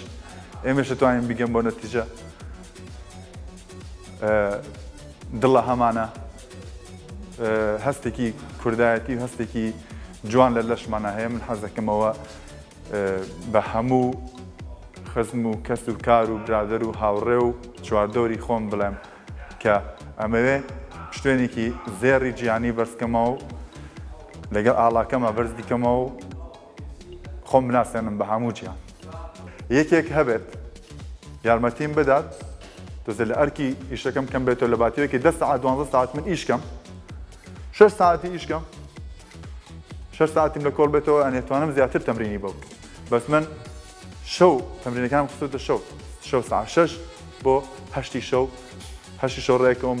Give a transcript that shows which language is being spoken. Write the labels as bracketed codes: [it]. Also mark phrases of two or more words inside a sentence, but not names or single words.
[ckb] Êmeş ditwanên bigin bo netîce. Dilla hemane hestekî kurdayetî û hestekî ciwan li leşmana heye. Min hez dikim ewa bi hemû xizm û kes û kar û birader û hawrê û çwardorî xwe bilem کە ئەمەوێ شتێنێکی زێڕی جیهانی بەرزکەمەوە و لەگەڵ ئاڵاکەمە بەرز دیکەمەوە و خۆم بناسێنم بە هەموو جیان. یەکێک هەبێت یارمەتیم بدات دەزێ لە ئەرکی ئیشەکەم کەم بێتەوە لە باتیەوەیەکی 10 ساعت 12 ساعت من ئیشکەم 6 ساعتی ئیشکەم 6 ساعتیم لە کۆڵ بێتەوە ئەنێتوانم زیاتر تەمرینی بۆ بکەم بەس من شەو تەمرینەکانم خستوتە شەو ساعت 6 بۆ 8 شەو 8 شەو ڕێکەوەم